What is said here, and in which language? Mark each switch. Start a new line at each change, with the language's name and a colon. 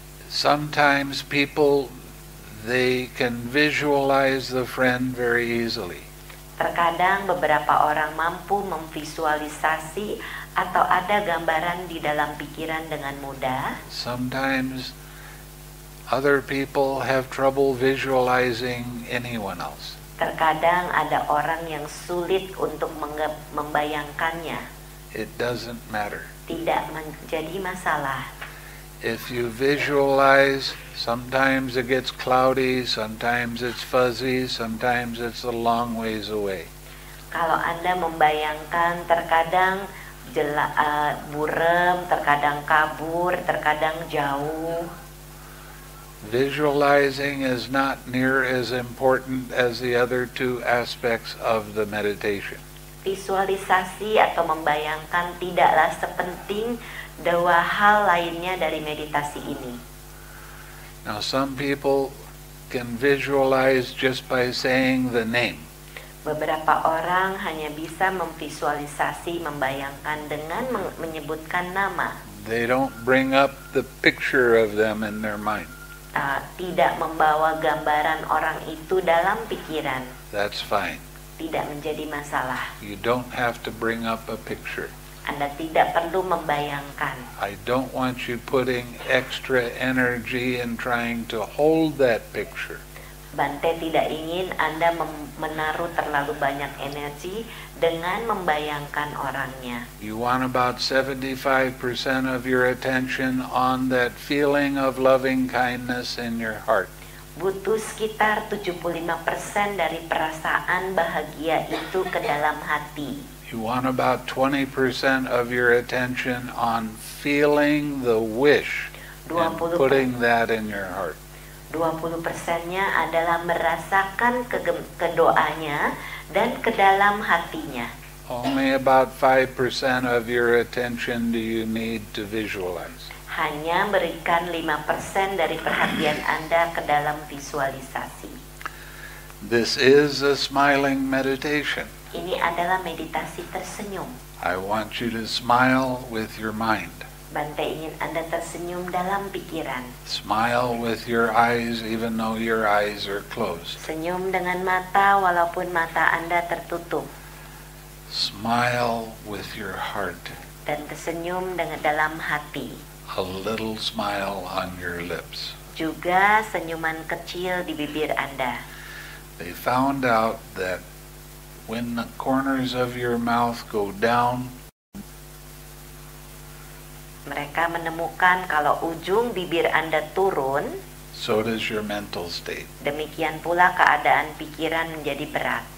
English: Sometimes people, they can visualize the friend very easily.
Indonesian: Terkadang beberapa orang mampu memvisualisasi atau ada gambaran di dalam pikiran dengan mudah.
English: Sometimes other people have trouble visualizing anyone else.
Indonesian: Terkadang ada orang yang sulit untuk membayangkannya.
English: It doesn't matter.
Indonesian: Tidak menjadi masalah.
English: If you visualize, sometimes it gets cloudy, sometimes it's fuzzy, sometimes it's a long ways away.
Indonesian: Kalau Anda membayangkan, terkadang buram, terkadang kabur, terkadang jauh.
English: Visualizing is not near as important as the other two aspects of the meditation.
Indonesian: Visualisasi atau membayangkan tidaklah sepenting dua hal lainnya dari meditasi ini.
English: Now some people can visualize just by saying the name.
Indonesian: Beberapa orang hanya bisa memvisualisasi, membayangkan dengan menyebutkan nama.
English: They don't bring up the picture of them in their mind.
Indonesian: Tidak membawa gambaran orang itu dalam pikiran.
English: That's fine.
Indonesian: Tidak menjadi masalah.
English: You don't have to bring up a picture.
Indonesian: Anda tidak perlu membayangkan.
English: I don't want you putting extra energy in trying to hold that picture.
Indonesian: Bante tidak ingin Anda menaruh terlalu banyak energi dengan membayangkan orangnya.
English: You want about 75% of your attention on that feeling of loving kindness in your heart.
Indonesian: Butuh sekitar 75% dari perasaan bahagia itu ke dalam hati.
English: You want about 20% of your attention on feeling the wish and putting that in your heart.
Indonesian: 20%-nya adalah merasakan kedoanya dan ke dalam hatinya.
English: Only about 5% of your attention do you need to visualize.
Indonesian: Hanya berikan 5% dari perhatian Anda ke dalam visualisasi.
English: This is a smiling meditation.
Indonesian: Ini adalah meditasi tersenyum.
English: I want you to smile with your mind.
Indonesian: Bante ingin Anda tersenyum dalam pikiran.
English: Smile with your eyes even though your eyes are closed.
Indonesian: Senyum dengan mata walaupun mata Anda tertutup.
English: Smile with your heart.
Indonesian: Dan tersenyum dengan dalam hati.
English: A little smile on your lips.
Indonesian: Juga senyuman kecil di bibir Anda.
English: They found out that when the corners of your mouth go down,
Indonesian: mereka menemukan kalau ujung bibir Anda turun,
English: so does your mental state.
Indonesian: Demikian pula keadaan pikiran menjadi berat.